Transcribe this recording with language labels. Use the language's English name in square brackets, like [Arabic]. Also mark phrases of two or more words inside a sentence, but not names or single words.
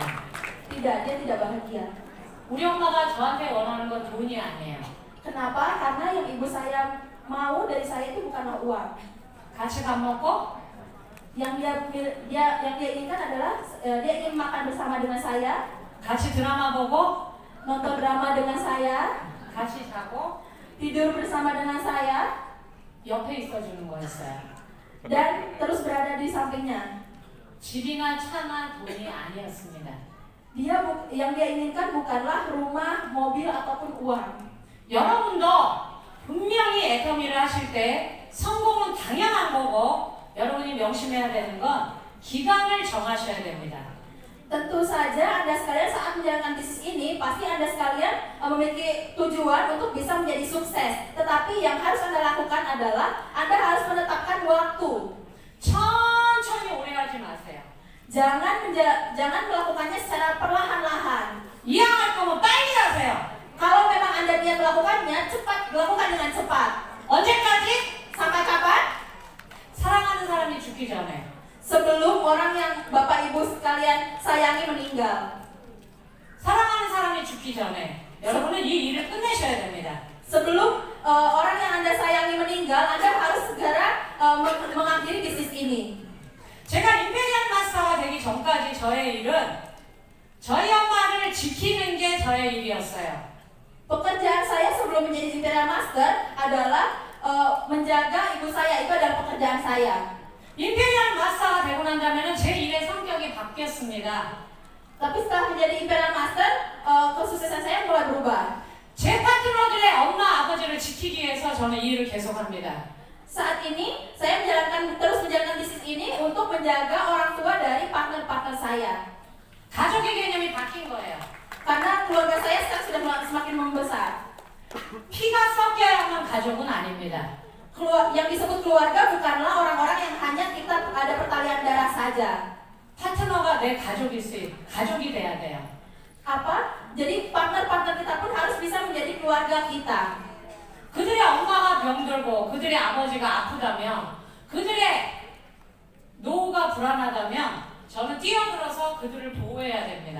[Indonesian] Tidak, dia tidak bahagia. [Korean] 우리 엄마가 저한테 원하는 건 돈이 아니에요. [Indonesian] Kenapa? Karena yang ibu saya mau dari saya itu bukanlah uang. [Korean] 같이 밥 먹고 [Indonesian] Yang dia inginkan adalah dia ingin makan bersama dengan saya, [Korean] 같이 드라마 보고 [Indonesian] nonton drama dengan saya, [Korean] 같이 자고 [Indonesian] tidur bersama dengan saya, [Korean] 옆에 있어주는 거였어요. [Indonesian] dan terus berada di sampingnya. [Korean] 집이나 차나 돈이 아니었습니다. [Indonesian] Yang dia inginkan bukanlah rumah, mobil ataupun uang. [Korean] 여러분도 분명히 애터미를 하실 때 성공은 당연한 거고 여러분이 명심해야 되는 건 기간을 정하셔야 됩니다. [Indonesian] Tentu saja Anda sekalian saat menjalankan bisnis ini pasti Anda sekalian memiliki tujuan untuk bisa menjadi sukses. Tetapi yang harus Anda lakukan adalah Anda harus menetapkan waktu. [Korean] 천천히 오래 가지 마세요. [Indonesian] Jangan melakukannya secara perlahan-lahan. [Korean] 이왕할 거면 빨리 하세요. [Indonesian] Kalau memang Anda niat melakukannya, cepat lakukan dengan cepat. [Korean] 언제까지? [Indonesian] Sampai kapan? [Korean] 사랑하는 사람이 죽기 전에. [Indonesian] Sebelum orang yang Bapak Ibu sekalian sayangi meninggal. [Korean] 사랑하는 사람이 죽기 전에 여러분은 이 일을 끝내셔야 됩니다. [Indonesian] Sebelum orang yang Anda sayangi meninggal, Anda harus segera mengakhiri bisnis ini. [Korean] 제가 임페리얼 마스터가 되기 전까지 저의 일은 저희 엄마를 지키는 게 저의 일이었어요. [Indonesian] Pekerjaan saya sebelum menjadi Imperial Master adalah menjaga ibu saya. Itu adalah pekerjaan saya. [Korean] 임페리얼 마스터가 되고 난 다음에는 제 일의 성격이 바뀌었습니다. [Indonesian] Tapi setelah menjadi Imperial Master, kesuksesan saya mulai berubah. [Korean] 제 파트너들의 엄마 아버지를 지키기 위해서 저는 이 일을 계속합니다. [Indonesian] Saat ini saya terus menjalankan bisnis ini untuk menjaga orang tua dari partner-partner saya. [Korean] 가족의 개념이 바뀐 거예요. [Indonesian] Karena keluarga saya sekarang sudah semakin membesar. [Korean] 피가 섞여야만 가족은 아닙니다. [Indonesian] Yang disebut keluarga bukanlah orang-orang yang hanya kita ada pertalian darah saja. [Korean] 파트너가 내 가족이 돼야 돼요. [Indonesian] Apa? Jadi partner-partner kita pun harus bisa menjadi keluarga kita. [Korean] 그들의 엄마가 병들고 그들의 아버지가 아프다면 그들의 노후가 불안하다면 저는 뛰어들어서 그들을 보호해야 됩니다.